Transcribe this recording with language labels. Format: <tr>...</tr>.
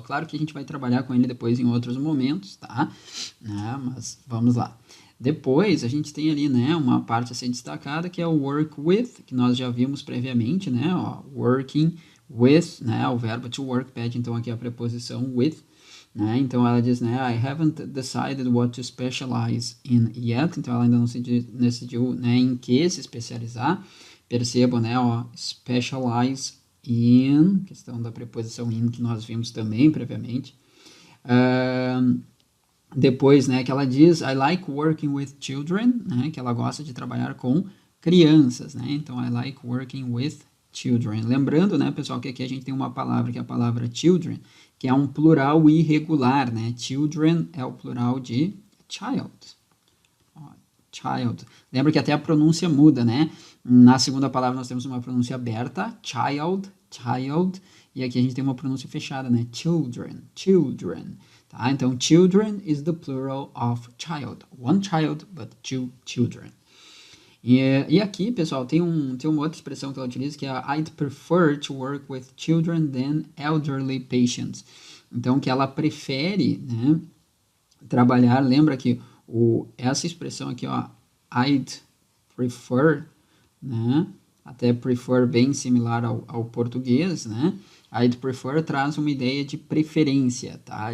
<pt>Claro que a gente vai trabalhar com ele depois em outros momentos, tá? Mas vamos lá. Depois, a gente tem ali, né, uma parte a ser destacada, que é o work with, que nós já vimos previamente, né? Ó, working with, né? O verbo to work pede, então, aqui a preposição with. Né? Então ela diz, né,</pt> <en>I haven't decided what to specialize in yet.</en> <pt>Então ela ainda não se decidiu, né, em que se especializar. Percebam, né, ó, specialize in, questão da preposição in que nós vimos também previamente. Depois, né, que ela diz,</pt> <en>I like working with children,</en> <pt>né, que ela gosta de trabalhar com crianças, né? Então</pt> <en>I like working with children.</en> <pt>Lembrando, né, pessoal, que aqui a gente tem uma palavra que é a palavra children, que é um plural irregular, né? Children é o plural de child. Child. Lembra que até a pronúncia muda, né? Na segunda palavra nós temos uma pronúncia aberta, child, child, e aqui a gente tem uma pronúncia fechada, né? Children, children. tá? Então,</pt> <en>children is the plural of child. One child, but two children.</en> <pt>E aqui, pessoal, tem uma outra expressão que ela utiliza que é</pt> <en>I'd prefer to work with children than elderly patients.</en> <pt>Então, que ela prefere, né, trabalhar, lembra que essa expressão aqui, ó, I'd prefer, né, até prefer bem similar ao português, né, I'd prefer traz uma ideia de preferência, tá?</pt>